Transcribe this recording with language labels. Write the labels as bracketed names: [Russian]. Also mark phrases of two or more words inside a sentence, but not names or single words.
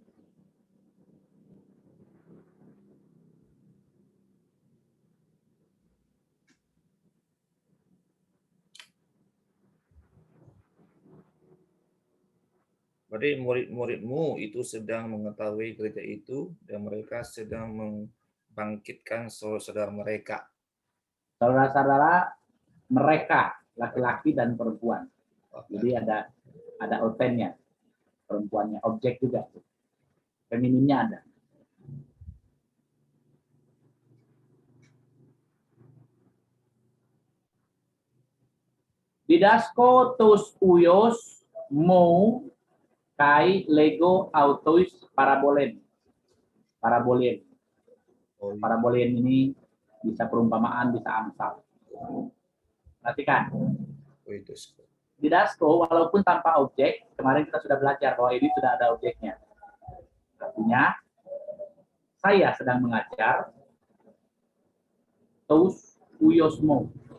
[Indonesian] Berarti murid-muridmu itu sedang mengetahui gereja itu dan mereka sedang membangkitkan saudara mereka. Saudara-saudara mereka laki-laki dan perempuan. Jadi ada otennya, perempuannya, objek juga. Femininnya ada. [Greek] διδάσκω τοὺς υἱούς μου καὶ λέγω αὐτοῖς παραβολήν. [Indonesian] Parabolen ini bisa perumpamaan, bisa amsal. Perhatikan. Didasko walaupun tanpa objek, kemarin kita sudah belajar bahwa ini sudah ada objeknya. Artinya saya sedang mengajar [Greek] τοὺς υἱούς μου.